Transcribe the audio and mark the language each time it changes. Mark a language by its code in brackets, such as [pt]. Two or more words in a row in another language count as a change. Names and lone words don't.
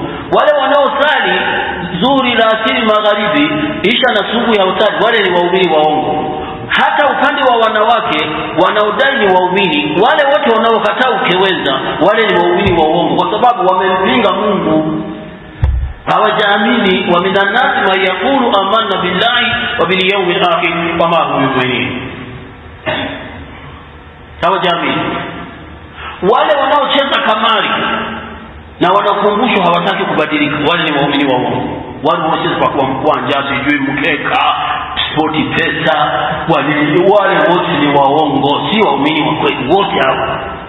[sw] Wale wanaosali zuri la asili magharibi, Isha na subuhi hausali, wale ni waumini waongo. Hata upande wa wanawake wanaodai ni waumini, wale wote wanaokataa ukeweza, wale ni waumini waongo, kwa sababu wamempinga Mungu, hawajaamini. [ar] ومن الناس من يقول آمنا بالله وباليوم الآخر وما هم بمؤمنين, [sw] hawajaamini. Wale wanaocheza kamari na wanakumbushwa hawataki kubadilika, wale ni waumini waongo. Wale wanaocheza kwa kuwa mkwanja, sijui mkeka, spoti, pesa, wale wote ni waongo, si waumini wa kweli wote hao.